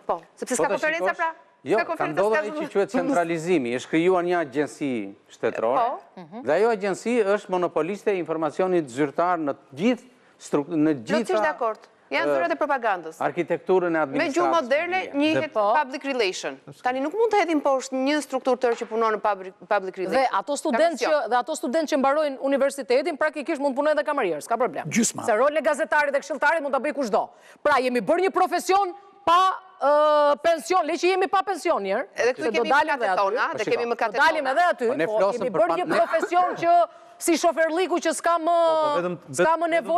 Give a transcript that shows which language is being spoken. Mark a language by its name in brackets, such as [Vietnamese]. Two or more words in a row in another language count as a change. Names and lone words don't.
[Albanian] Po, sepse s'ka konferenca pra? Jo, ka ndodhur ai që quhet centralizimi, është krijuar një agjenci shtetërore, dhe ajo agjenci është monopoliste e informacionit zyrtar në Plotësisht dakord. Janë zyrat e propagandës. Arkitekturën e administratës. Me gjuhë moderne njihet [English] public relation. [Albanian] Tani nuk mund të hedhim poshtë një strukturë tërë që punon në [English] public relation. [Albanian] Dhe ato studentë që mbarojnë universitetin praktikisht mund të punojnë edhe kamarierë, s'ka problem. Gjysma. Se rolin e gazetarit dhe këshilltarit mund ta bëj kushdo. Pra jemi bërë një profesion pa pension, le që jemi pa pension njerë. Edhe këtu kemi mëkatet tona, dhe kemi mëkatet tona. Dalim edhe aty, po kemi bërë një profesion që si shoferliku që s'ka më nevoj.